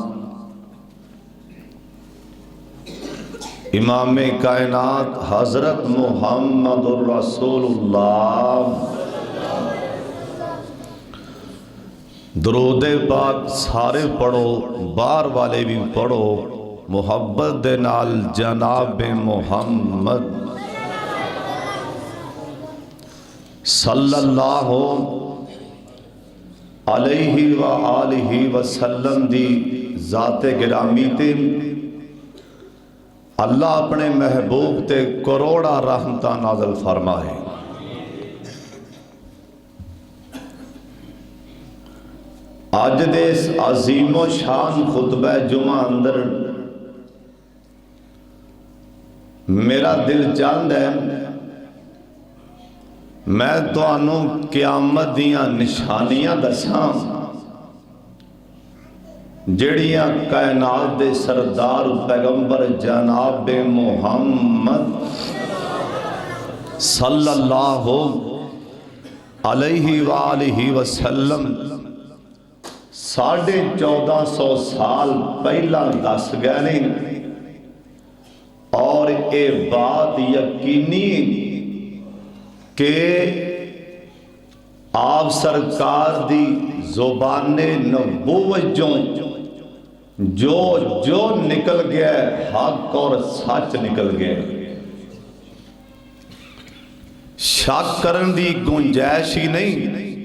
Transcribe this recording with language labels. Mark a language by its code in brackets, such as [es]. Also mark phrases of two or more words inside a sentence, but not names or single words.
[pa] امام کائنات حضرت محمد الرسول اللہ، درود پاک سارے پڑھو، بار والے بھی پڑھو، محبت دے نال جناب محمد [ar] صلی اللہ علیہ وآلہ وسلم [pa] دی ذات گرامی تے اللہ اپنے محبوب تے کروڑا رحمتہ نازل فرمائے۔ اج دے اس عظیم و شان خطبہ جمعہ اندر میرا دل چاہتا ہے میں تانوں قیامت دیاں نشانیاں دساں جڑیاں کائنات دے سردار پیغمبر جناب محمد [ar] صلی اللہ علیہ وآلہ وسلم [pa] 1450 سال پہلا دس گئے نہیں، اور اے بات یقینی کہ آپ سرکار دی زبان نبوت جو نکل گیا حق اور سچ نکل گیا، شک کرن دی گنجائش ہی نہیں۔